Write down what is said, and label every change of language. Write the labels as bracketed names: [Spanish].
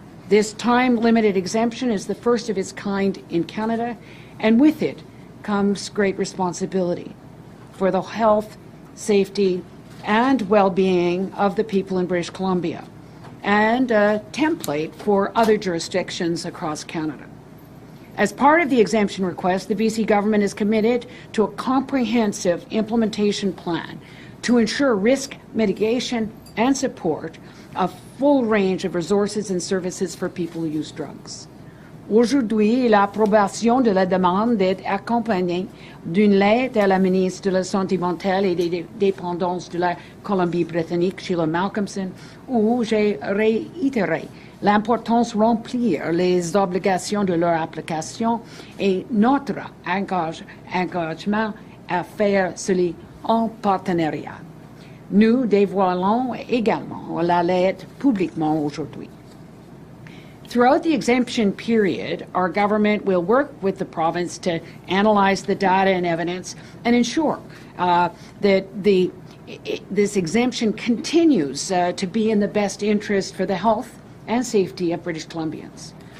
[English] This time-limited exemption is the first of its kind in Canada, and with it comes great responsibility for the health, safety, and well-being of the people in British Columbia, and a template for other jurisdictions across Canada. As part of the exemption request, the BC government is committed to a comprehensive implementation plan to ensure risk mitigation and support a full range of resources and services for people who use drugs. [French] Aujourd'hui, l'approbation de la demande est accompagnée d'une lettre à la ministre de la Santé mentale et des dépendances de la Colombie-Britannique, Sheila Malcolmson, où j'ai réitéré l'importance de remplir les obligations de leur application et notre engagement à faire cela en partenariat. Nous dévoilons également la lettre publiquement aujourd'hui. [English] Throughout the exemption period, our government will work with the province to analyze the data and evidence and ensure that this exemption continues to be in the best interest for the health and safety of British Columbians.